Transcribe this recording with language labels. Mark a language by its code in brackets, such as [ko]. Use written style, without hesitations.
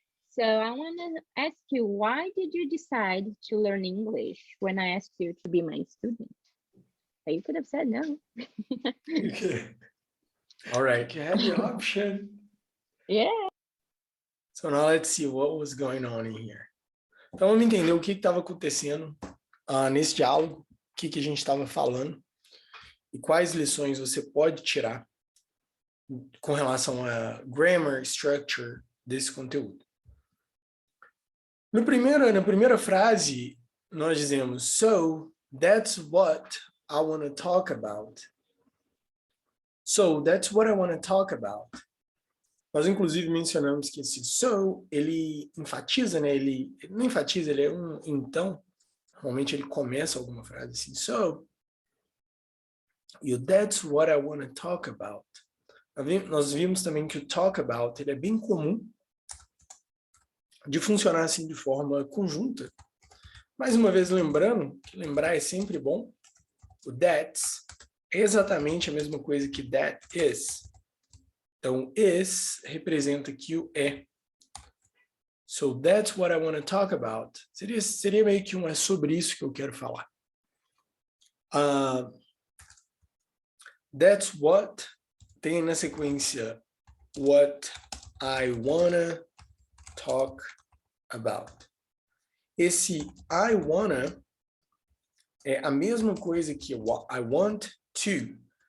[en] So I want to ask you, why did you decide to learn English when I asked you to be my student? You could have said no. Okay. All right, you had the option. Yeah. So now let's see what was going on in here. [pt] Então vamos entender o que estava acontecendo nesse diálogo, o que a gente estava falando e quais lições você pode tirar com relação a grammar, structure desse conteúdo. Na primeira frase, nós dizemos, [en] so that's what I want to talk about. So that's what I want to talk about. [pt] Nós, inclusive, mencionamos que esse so, ele enfatiza, né? Ele não enfatiza, ele é um então. Normalmente ele começa alguma frase assim, so, [en] that's what I want to talk about. [pt] Nós vimos também que o talk about, ele é bem comum de funcionar assim de forma conjunta. Mais uma vez lembrando, que lembrar é sempre bom, o that's é exatamente a mesma coisa que that is. Então, is representa aqui o é. [en] So, that's what I want to talk about. [pt] Seria meio que é sobre isso que eu quero falar. [en] That's what, [pt] tem na sequência, [en] what I wanna talk about. [pt] Esse I wanna é a mesma coisa que I want to.